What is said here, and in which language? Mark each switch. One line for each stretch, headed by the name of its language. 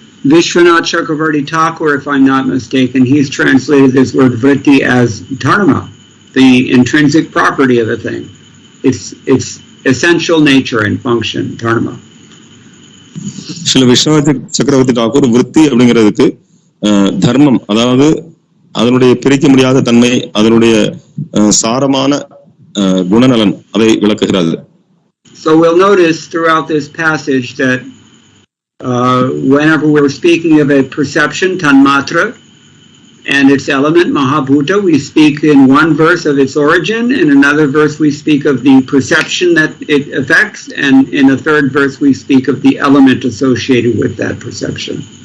English: Vishwanath Chakravarti Thakur, if I'm not mistaken, he's translated this word vritti as dharma, the intrinsic property of a thing. Its essential nature and function, dharma.
Tamil: சில விஸ்வநாத் சக்கரவர்த்தி டாக்கூர் விருத்தி அப்படிங்கிறதுக்கு தர்மம், அதாவது அதனுடைய பிரிக்க முடியாத தன்மை, அதனுடைய சாரமான குணநலன், அதை விளக்குகிறது.
English: So we'll notice throughout this passage that whenever we're speaking of a perception, tanmatra, and its element, mahabhuta, we speak in one verse of its origin, in another verse we speak of the perception that it affects, and in a third verse we speak of the element associated with that perception.